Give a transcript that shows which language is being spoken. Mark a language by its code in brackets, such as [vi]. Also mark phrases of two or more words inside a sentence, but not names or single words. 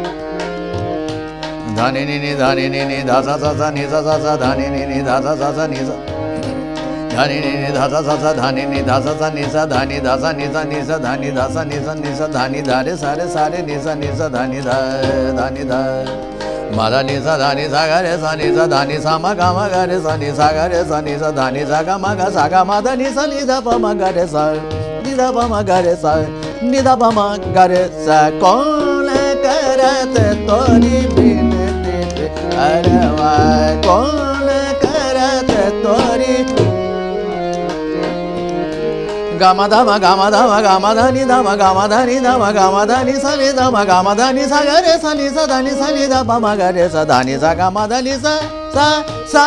[hi] धनी नी धनी नी धा सा सा नी सा सा धनी नी धा सा सा नी सा, धनी नी धा सा सा धनी नी धा सा नी सा, धनी धा सा नी सा नी सा, धनी धा सा नी सा नी सा, धनी धारे सारे सारे नी सा धनी धा धनी धा। मादा नी सा धनी सा गरे सा नी सा, धनी सा म ग म गरे सा नी सा गरे सा नी सा, धनी सा ग म ग सा ग म ध नी सा नी ध प म गरे सा, नी ध प म गरे सा, नी ध प म गरे सा। कौन करत तोरी बिनती पियरवा, कौन करत तोरी, गम धम गम धम गम धनी धम गम धनी धम गम धनी सनी धम गम धनी सा गरे सनी सा, धनी सनी ध प म गरे सा, धनी सा गम धनी सा सा।